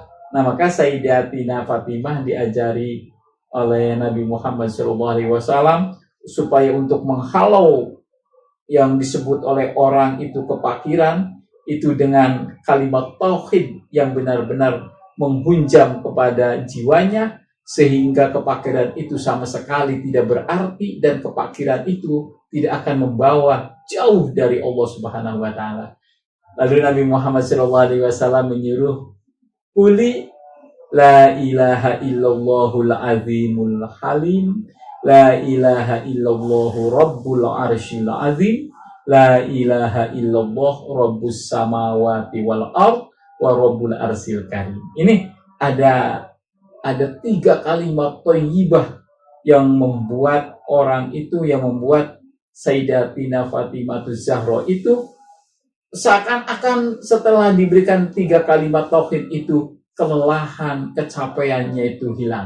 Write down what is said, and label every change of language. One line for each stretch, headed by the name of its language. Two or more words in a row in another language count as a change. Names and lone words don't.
Indonesian: Nah, maka Sayyidatina Fatimah diajari oleh Nabi Muhammad SAW supaya untuk menghalau yang disebut oleh orang itu kefakiran, itu dengan kalimat tauhid yang benar-benar menghunjam kepada jiwanya, sehingga kefakiran itu sama sekali tidak berarti dan kefakiran itu tidak akan membawa jauh dari Allah
Arabic: سبحانه وتعالى.
Indonesian: Lalu Nabi Muhammad SAW menyuruh,
Arabic: قل لا إله إلا الله العظيم الحليم لا إله إلا الله رب العرش العظيم لا إله إلا الله رب السماوات والأرض ورب العرش الكريم.
Indonesian: Ini ada 3 kalimat thayyibah yang membuat Sayyidatina Fatimah Zahra itu seakan-akan setelah diberikan 3 kalimat tauhid itu, kelelahan, kecapeannya itu hilang.